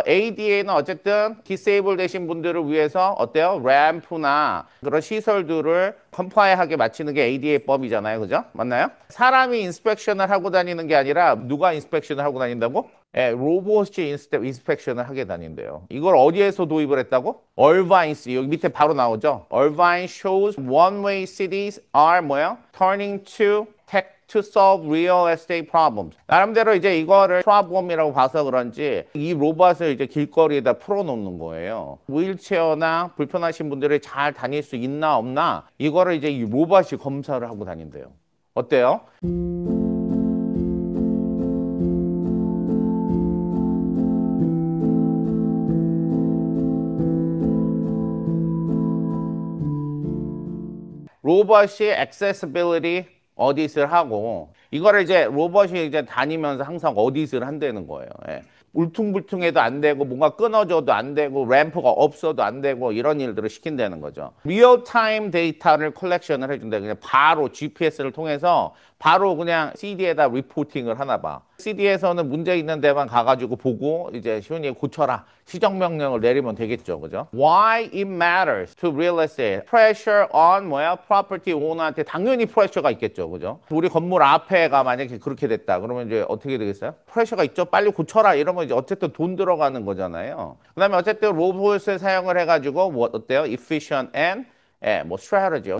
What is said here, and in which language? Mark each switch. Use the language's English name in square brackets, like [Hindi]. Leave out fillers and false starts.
[Korean] ADA는 어쨌든 디세이블 되신 분들을 위해서 어때요? 램프나 그런 시설들을 컴플라이하게 맞추는 게 ADA법이잖아요. 그죠? 맞나요? 사람이 인스펙션을 하고 다니는 게 아니라 누가 인스펙션을 하고 다닌다고? 로봇이 인스펙션을 하게 다닌대요. 이걸 어디에서 도입을 했다고? 얼바인스. 여기 밑에 바로 나오죠. [English] 얼바인 shows one-way cities are turning to tech to solve real estate problems. [Korean] 나름대로 이제 이거를 프로블럼이라고 봐서 그런지 이 로봇을 이제 길거리에다 풀어놓는 거예요. 휠체어나 불편하신 분들이 잘 다닐 수 있나 없나 이거를 이제 이 로봇이 검사를 하고 다닌대요. 어때요? 로봇이 accessibility 어디스를 하고 이거를 이제 로봇이 이제 다니면서 항상 어디스를 한다는 거예요. 울퉁불퉁해도 안 되고 뭔가 끊어져도 안 되고 램프가 없어도 안 되고 이런 일들을 시킨다는 거죠. 리얼타임 데이터를 컬렉션을 해준다. 그냥 바로 GPS를 통해서 바로 그냥 CD에다 리포팅을 하나 봐. CD에서는 문제 있는 데만 가가지고 보고 이제 시온이 고쳐라. 시정명령을 내리면 되겠죠. 그죠? [English] Why it matters to real estate. Pressure on property owner [Korean] 한테 당연히 프레셔가 있겠죠. 그죠? 우리 건물 앞에가 만약에 그렇게 됐다. 그러면 이제 어떻게 되겠어요? 프레셔가 있죠. 빨리 고쳐라. 이러면 이제 어쨌든 돈 들어가는 거잖아요. 그 다음에 어쨌든 로봇을 사용을 해가지고 뭐 어때요? [English] Efficient and strategy.